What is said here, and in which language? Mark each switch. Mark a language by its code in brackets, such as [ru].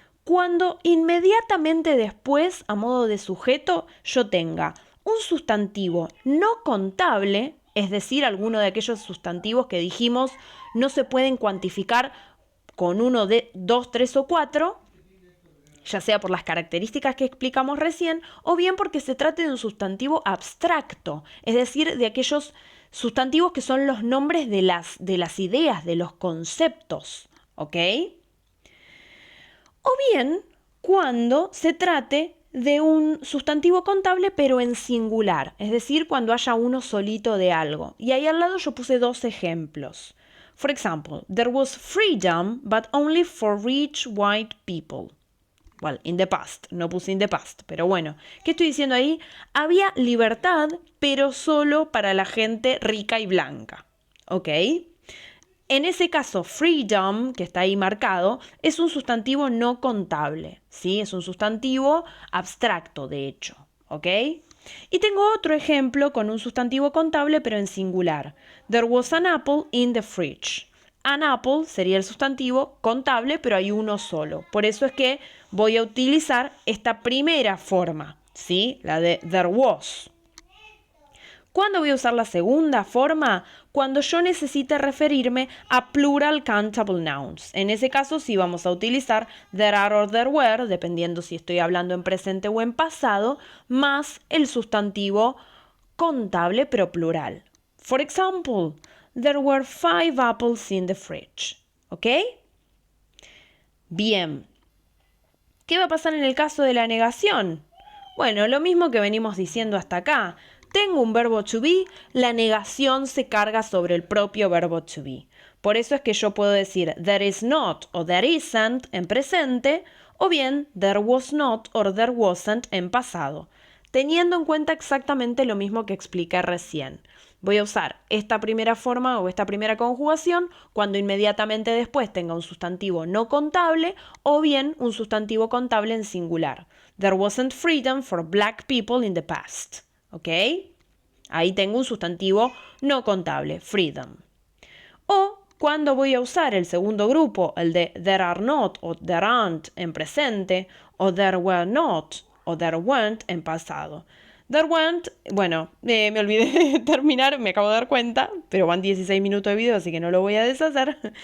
[es] Cuando inmediatamente después, a modo de sujeto, yo tenga un sustantivo no contable, es decir, alguno de aquellos sustantivos que dijimos no se pueden cuantificar con 1, 2, 3 o 4, ya sea por las características que explicamos recién, o bien porque se trate de un sustantivo abstracto, es decir, de aquellos sustantivos que son los nombres de las ideas, de los conceptos, ¿ok? O bien cuando se trate de un sustantivo contable pero en singular, es decir, cuando haya uno solito de algo. Y ahí al lado yo puse 2 ejemplos. [en] For example, there was freedom but only for rich white people. Well, in the past, [es] no puse [en] in the past, [es] pero bueno, ¿qué estoy diciendo ahí? Había libertad, pero solo para la gente rica y blanca, ¿ok? En ese caso, freedom, que está ahí marcado, es un sustantivo no contable, ¿sí? Es un sustantivo abstracto, de hecho, ¿ok? Y tengo otro ejemplo con un sustantivo contable, pero en singular. [en] There was an apple in the fridge. [es] An apple sería el sustantivo contable, pero hay uno solo. Por eso es que voy a utilizar esta primera forma, ¿sí? La de there was. ¿Cuándo voy a usar la segunda forma? Cuando yo necesite referirme a [en] plural countable nouns. [es] En ese caso sí vamos a utilizar [en] there are or there were, [es] dependiendo si estoy hablando en presente o en pasado, más el sustantivo contable pero plural. [en] For example, there were 5 apples in the fridge. [es] ¿Ok? Bien. ¿Qué va a pasar en el caso de la negación? Bueno, lo mismo que venimos diciendo hasta acá. Tengo un verbo to be, la negación se carga sobre el propio verbo to be. Por eso es que yo puedo decir [en] there is not [es] o [en] there isn't [es] en presente, o bien [en] there was not or there wasn't [es] en pasado, teniendo en cuenta exactamente lo mismo que expliqué recién. Voy a usar esta primera forma o esta primera conjugación cuando inmediatamente después tenga un sustantivo no contable o bien un sustantivo contable en singular. [en] There wasn't freedom for black people in the past. [es] ¿Ok? Ahí tengo un sustantivo no contable, freedom. O cuando voy a usar el segundo grupo, el de [en] there are not [es] o [en] there aren't [es] en presente, o [en] there were not [es] o [en] there weren't [es] en pasado. [en] There weren't, [es] bueno, me olvidé de terminar, me acabo de dar cuenta, pero van 16 minutos de video, así que no lo voy a deshacer.